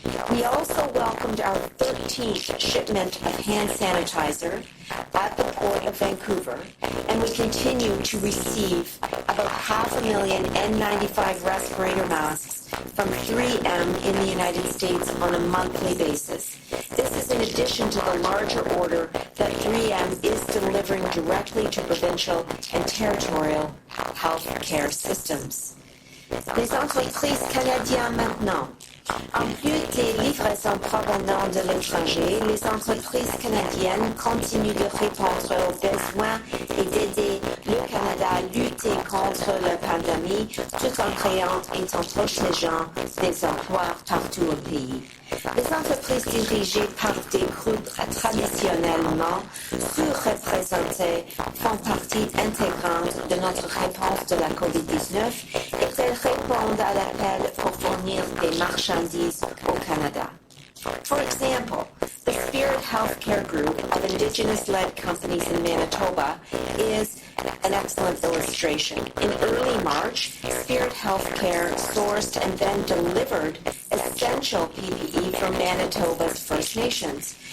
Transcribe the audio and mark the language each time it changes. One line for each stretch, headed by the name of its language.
English: We also welcomed our 13th shipment of hand sanitizer at the Port of Vancouver, and we continue to receive about 500,000 N95 respirator masks from 3M in the United States on a monthly basis. This is in addition to the larger order that 3M is delivering directly to provincial and territorial health care systems.
French: Les entreprises canadiennes maintenant. En plus des livraisons provenant de l'étranger, les entreprises canadiennes continuent de répondre aux besoins et d'aider le Canada à lutter contre la pandémie tout en créant et en protégeant des emplois partout au pays. Les entreprises dirigées par des groupes traditionnellement sous-représentés font partie intégrante de notre réponse de la COVID-19 et elles répondent à l'appel pour fournir des marchandises au Canada.
English: For example, the Spirit Healthcare Group of Indigenous-led companies in Manitoba is an excellent illustration. In early March, Spirit Healthcare sourced and then delivered essential PPE from Manitoba's First Nations.